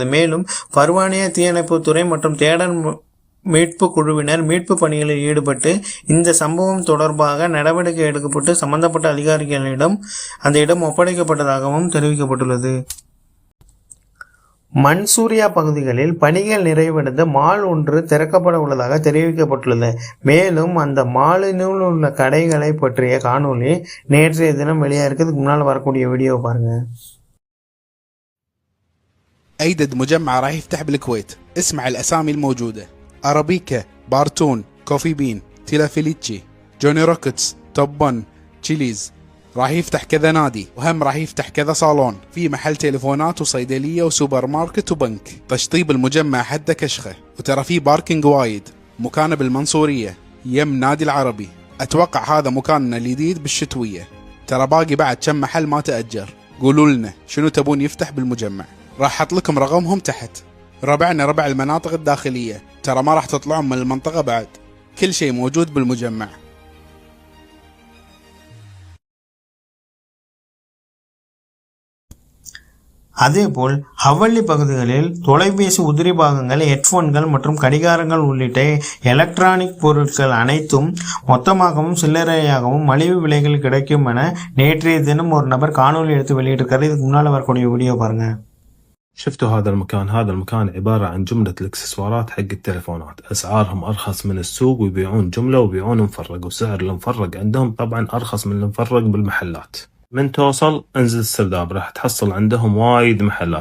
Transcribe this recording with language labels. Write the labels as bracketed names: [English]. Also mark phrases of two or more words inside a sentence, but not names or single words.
[Tamil] மேலும் பர்வானியா தீயணைப்புத்துறை மற்றும் தேடல் மீட்பு குழுவினர் மீட்பு பணிகளில் ஈடுபட்டு இந்த சம்பவம் தொடர்பாக நடவடிக்கை எடுக்கப்பட்டு சம்பந்தப்பட்ட அதிகாரிகளிடம் அந்த இடம் ஒப்படைக்கப்பட்டதாகவும் தெரிவிக்கப்பட்டுள்ளது. மன்சூரியா பகுதிகளில் பணிகள் நிறைவடைந்து மால் ஒன்று திறக்கப்பட உள்ளதாக தெரிவிக்கப்பட்டுள்ளது. மேலும் அந்த மாலினுள் உள்ள கடைகளை பற்றிய காணொளி நேற்றைய தினம் வெளியாகிறதுக்கு முன்னால் வரக்கூடிய வீடியோவை பாருங்க. [Arabic] أيدد مجمع راح يفتح بالكويت. اسمع الأسامي الموجودة: أرابيكا، بارتون، كوفي بين، تيلافيليتشي، جوني روكتس، توبون، تشيليز. راح يفتح كذا نادي، وهم راح يفتح كذا صالون، في محل تليفونات وصيدلية وسوبر ماركت وبنك. تشطيب المجمع حده كشخة، وترى في باركينج وايد. مكانه بالمنصورية يم نادي العربي. أتوقع هذا مكاننا الجديد بالشتوية. ترى باقي بعد كم محل ما تأجر. قولوا لنا شنو تبون يفتح بالمجمع، راح أحط لكم رقمهم تحت. ربعنا ربع المناطق الداخلية، ترى ما راح تطلعون من المنطقة بعد. كل شيء موجود بالمجمع. [Tamil] அதேபோல் ஹவல்லி பகுதிகளில் தொலைபேசி உதிரி பாகங்கள், ஹெட்போன்கள் மற்றும் கடிகாரங்கள் உள்ளிட்ட எலக்ட்ரானிக் பொருட்கள் அனைத்தும் மொத்தமாகவும் சில்லறையாகவும் மலிவு விலைகள் கிடைக்கும் என நேற்றைய தினம் ஒரு நபர் காணொலி எடுத்து வெளியிட்டிருக்காரு. இதுக்கு முன்னால் வரக்கூடிய வீடியோ பாருங்க. [Arabic] شفتوا هذا المكان عبارة عن جملة الاكسسوارات حق التليفونات، أسعارهم أرخص من السوق ويبيعون جملة ويبيعون مفرق، وسعر المفرق عندهم طبعا أرخص من المفرق بالمحلات. من توصل انزل السرداب راح تحصل عندهم وايد محلات.